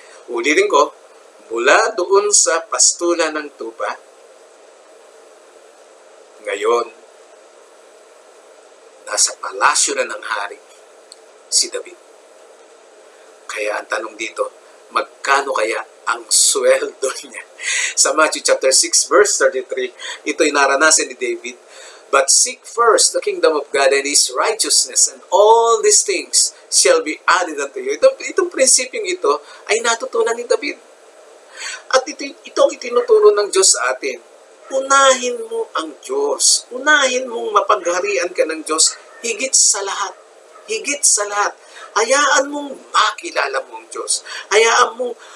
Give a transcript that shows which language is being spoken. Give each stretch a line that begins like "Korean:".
Filipino: Ulitin ko, mula doon sa pastulan ng tupa, ngayon, nasa palasyo na ng hari si David. Kaya ang tanong dito, magkano kaya ang sweldo niya? Sa Matthew chapter 6 verse 33, ito'y naranasan ni David.
English: But seek first the kingdom of God and His righteousness, and all these things shall be added unto you.
Filipino: Itong prinsipyong ito ay natutunan ni David. At itong itinuturo ng Diyos sa atin. Unahin mo ang Diyos. Unahin mong mapagharian ka ng Diyos higit sa lahat. Higit sa lahat. Hayaan mong makilala mo ang Diyos. Hayaan mong